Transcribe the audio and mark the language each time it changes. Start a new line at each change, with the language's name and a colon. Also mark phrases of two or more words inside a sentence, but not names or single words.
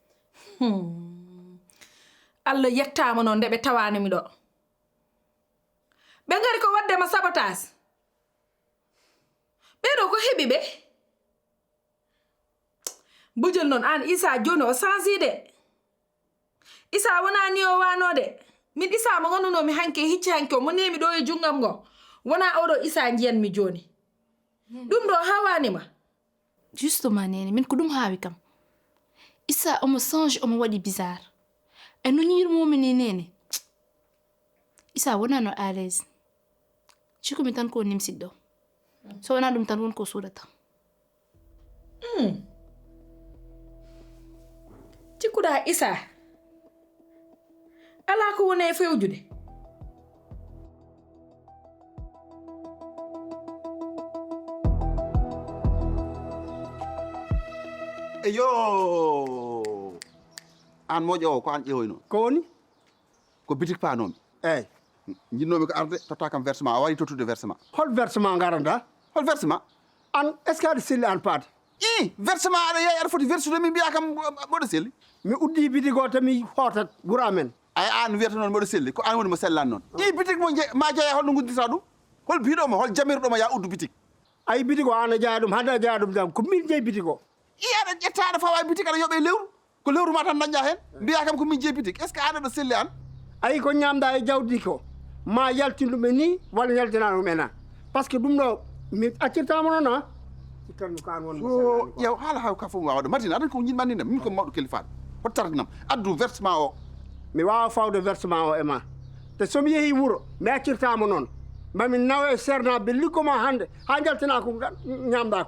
Fula: Allah yettama noon nde ɓe tawanimi ɗo ɓe gari ko waddema sabotage ɓeɗo ko heɓi ɓe bujel noon an Issa joni o changi de Issa wona ni o wanode min Issa mo gandunomi hanke hicci hanke o mo nemi ɗo e junggam ngo wona oɗo Issa jiyanmi joni ɗum ɗo hawanima justement nene min ko ɗum hawi kam Issa omo change omo waɗi bizarre e no ñirmomi ni nene Issa wona no
French: à l'aise
Fula: cikumi tan ko nimsiɗɗo so wona ɗum tan won ko suuɗata cikkuɗa Issa ala ko woni e fewjude eyo an moƴo ko an ƴeewoyno ko woni ko bitik panomi eyyi jinnomi ko arde totta kam versement a wawi tottude versement hol versement garanta hol versement an
French: est ce que
Fula: aɗa selli an paade i versement aɗa yeeyi aɗa foti versude min mbiya kam moɗo selli mi uddi bitig o tami hootat gura men ay an wiyata noon moɗo selli ko an woni mo sellan noon i bitig mo ma jeeya holno guddita ɗum hol biɗoma hol jamiroɗoma ya uddu bitig ay bitig o an a jeeya ɗum hande a jeeya ɗum jam ko min jeeyi bitig o i aɗa ƴetta aɗa fawa bitig aɗa yooɓe lewru ko lewru ma tan dañƴa hen mbiya kam ko min jeeyi bitig
French: est ce que
Fula: an aɗa selli an ayi ko ñamda e jawdi ko ma yaltin ɗum e ni walla yaltina ɗum e na par ce que ɗum ɗo mi accirtama noon a cikkanmi ko an won ƴeew haala haw ka fof mi wawaɗo martina aɗan ko yimɓandinam min ko mawɗo kelifaɗo hot tartinam addu versement o mi wawa fawde versement o e ma te somi yeehi wuuro mi accirtama noon mami nawa e sernaɓe liggoma hande ha jaltina ko ñamda ko